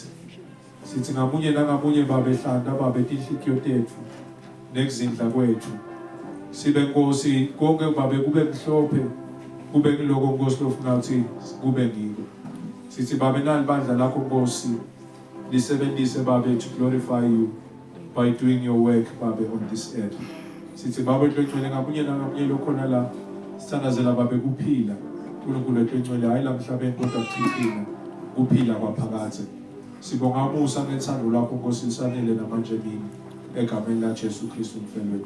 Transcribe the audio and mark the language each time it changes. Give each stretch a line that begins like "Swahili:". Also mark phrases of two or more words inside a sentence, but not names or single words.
Swati: Sithi ngamunye nangamunye babe hlanda babe tinhliziyo tethu nekuzindla kwethu. Sibe Nkosi konke babe kube mhlophe kube kuloko Nkosi lofuna ukuthi kube ngiko. Sithi babe nalibandla lakho Nkosi lisebenzise babe
English: to glorify you by doing your work
Swati: babe
English: on this earth.
Swati: Sithi babe ntwengcwele ngamunye nangamunye lokhona la sithandazela babe kuphila uNkulunkulu ntwengcwele hayi la emhlabeni kodwa kuphila kuphila kwaphakade. Sibonga umusa ngethando lakho Nkosi lisanele namanje kimi egameni la Jesu Kristu mfelo wethu.